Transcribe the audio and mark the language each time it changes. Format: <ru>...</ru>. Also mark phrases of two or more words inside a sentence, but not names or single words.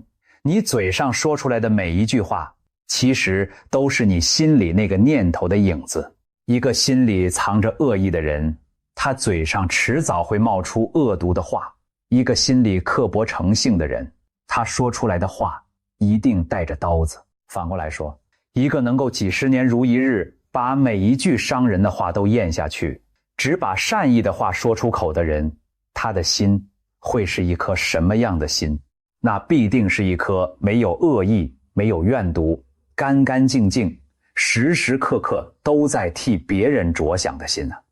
<zh>你嘴上說出來的每一句話，其實都是你心裡那個念頭的影子。一個心裡藏着惡意的人，他嘴上遲早會冒出惡毒的話；一個心裡刻薄成性的人，他說出來的話一定帶着刀子。反過來說，一個能夠幾十年如一日把每一句傷人的話都咽下去，只把善意的話說出口的人，他的心會是一顆什麼樣的心？那必定是一顆沒有惡意、沒有怨毒、乾乾淨淨、時時刻刻都在替別人着想的心啊。</zh>